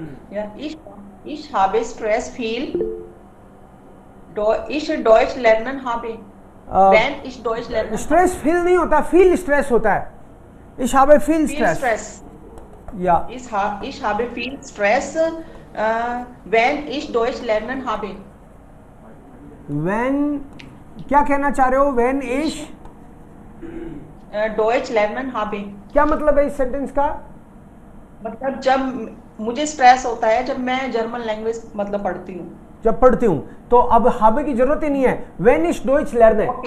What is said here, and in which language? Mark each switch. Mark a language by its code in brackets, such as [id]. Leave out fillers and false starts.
[de] Ja, ich habe Stress viel, ich Deutsch lernen habe। Wenn ich Deutsch lernen। [hi] Stress feel नहीं होता, feel stress होता है। [de] Ich habe viel Stress। Ja। Ich habe viel Stress, wenn ich Deutsch lernen habe। [hi] When, क्या कहना चाह रहे हो? [de] When ich Deutsch lernen habe। [hi] क्या मतलब है इस सेंटेंस का? मतलब जब मुझे स्ट्रेस होता है जब मैं जर्मन लैंग्वेज मतलब पढ़ती हूँ। जब पढ़ती हूँ तो अब habe की जरूरत ही नहीं है। [de] When ich Deutsch lerne।